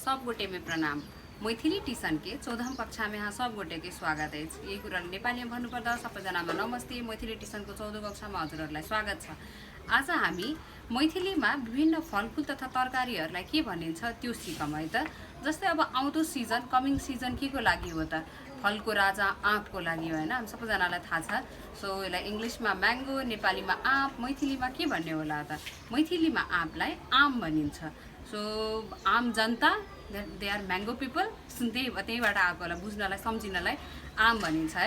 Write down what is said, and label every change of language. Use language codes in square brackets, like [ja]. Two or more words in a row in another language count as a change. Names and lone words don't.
[mai] सब गोटे में प्रणाम। मैथिली टिसन के 14 कक्षा में यहाँ सब गोटे के स्वागत है। [ne] यही कुरा नेपाली में भन्नुपर्दा सबैजनामा नमस्ते। मैथिली टिसन को 14 कक्षा में हजुरहरुलाई स्वागत छ। आज हामी मैथिली में विभिन्न फलफूल तथा तरकारीहरुलाई के भनिन्छ त्यो सिकौं है त। जस्तै अब आउँदो सिजन [en] coming season [ne] के को लागि हो त? फलको राजा आँपको लागि हो हैन। हामी सबैजनालाई थाहा छ। सो यसलाई इंग्लिशमा म्याङ्गो, नेपालीमा आँप, मैथिलीमा के भन्ने होला त? मैथिलीमा आँपलाई आम भनिन्छ। सो आम जनता [en] they are mango people, [ne] त्यहीबाट आएको होला, बुझ्नलाई सम्झिनलाई आम भनिन्छ है।